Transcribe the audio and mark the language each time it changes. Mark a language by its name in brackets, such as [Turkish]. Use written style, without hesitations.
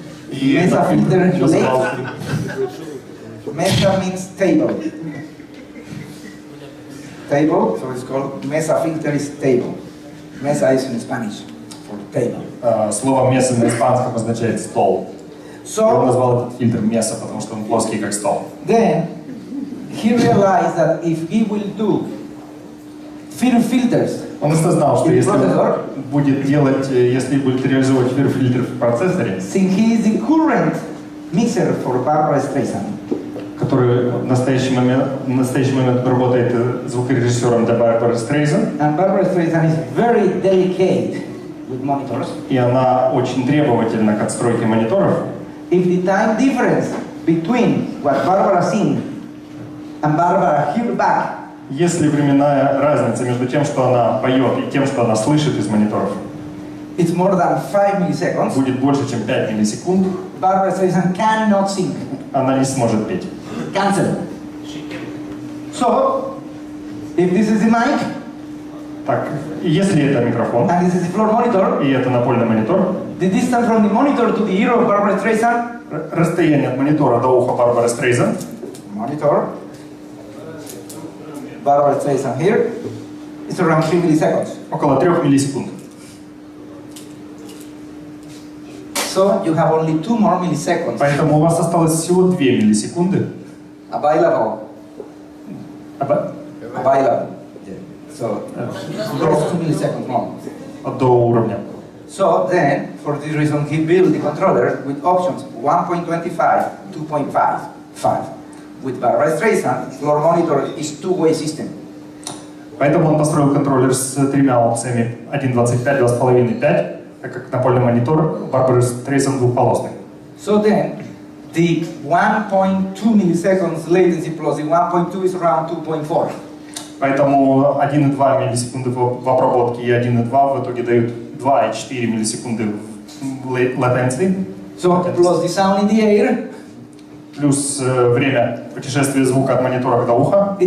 [English] Mesa filter late. Mesa means table. Table, so it's called Mesa filter is table. Mesa is in Spanish for table. [Russian] Слово «меса» на испанском означает «стол». И он назвал этот фильтр «меса», потому что он плоский, как стол. [English] Then he realized that if he will do filters, [Russian] Он осознал, что если он будет делать, если будет реализовывать фильтр в процессоре, [English] since he is the current mixer for Barbra Streisand, [Russian] который в настоящий момент работает звукорежиссером для Барбары Стрейзен, [English] and Barbra Streisand is very delicate with monitors, [Russian] и она очень требовательна к отстройке мониторов, [English] if the time difference between what Barbara sings and Barbara hear back [Russian] если временная разница между тем, что она поет, и тем, что она слышит из мониторов, [English] it's more than 5 milliseconds, [Russian] будет больше, чем 5 миллисекунд, [English] Barbra Streisand cannot sing. [Russian] она не сможет петь. [English] Cancel. So, if this is the mic, [Russian] Так, если это микрофон, [English] and this is the floor monitor, [Russian] и это напольный монитор, [English] the distance from the monitor to the ear of Barbra Streisand, [Russian] расстояние от монитора до уха Барбары Стрейзен, [English] monitor, Barbra Streisand here, is around 3 milliseconds. [Russian] около 3 миллисекунд. [English] So you have only 2 more milliseconds [Russian] Поэтому у вас осталось всего 2 миллисекунды [English] available. Available. So those 2 milliseconds more. [Russian] до уровня. [English] So then, for this reason, he built the controller with options 1.25, 2.5, 5. with Barbra Streisand, floor monitor is two-way system. [Russian] Поэтому он построил контроллер с тремя опциями 1.25, 2.5, 5, так как напольный монитор Барбары Стрейсанд двухполосный. [English] So then, the 1.2 milliseconds latency plus the 1.2 is around 2.4. [Russian] Поэтому 1,2 миллисекунды в обработке и 1,2 в итоге дают 2,4 миллисекунды в latency. [English] So plus the sound in the air, [Russian] плюс время путешествия звука от монитора до уха.